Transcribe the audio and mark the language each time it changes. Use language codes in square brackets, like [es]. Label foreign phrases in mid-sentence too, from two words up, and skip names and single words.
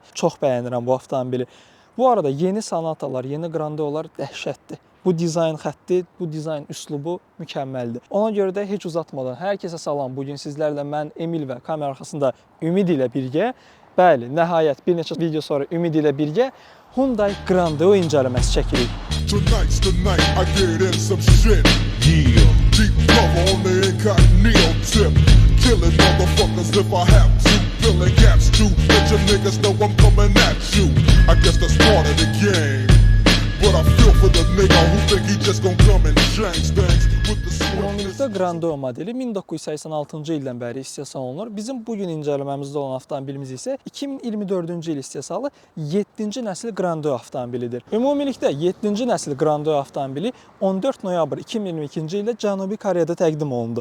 [az] Çox bəyənirəm bu avtomobili. Bu arada yeni Sonatalar, yeni Grandeo'lar dəhşətdir. Bu dizayn xətti, bu dizayn üslubu mükəmməldir. Ona görə də heç uzatmadan hər kəsə salam. Bugün sizlərlə mən Emil və kamera arxasında Ümid ilə birgə, bəli, nəhayət bir neçə video sonra Ümid ilə birgə Hyundai Grandeo incələməsi çəkirik. [en] Tonight's the night I get in some shit. Yeah. Deep cover on the incognito tip. Killing motherfuckers if I have to. Filling gaps to let your niggas know I'm coming at you. I guess that's part of the game. But I feel for the nigga who think he just gonna come and change things with the [az] Ümumilikdə Grandeo modeli 1986-cı ildən bəri istehsal olunur. Bizim bugün incələməmizdə olan avtomobilimiz isə 2024-cü il istehsalı 7-ci nəsil Grandeo avtomobilidir. Ümumilikdə 7-ci nəsil Grandeo avtomobili 14 noyabr 2022-ci ildə Cənubi Koreyada təqdim olundu.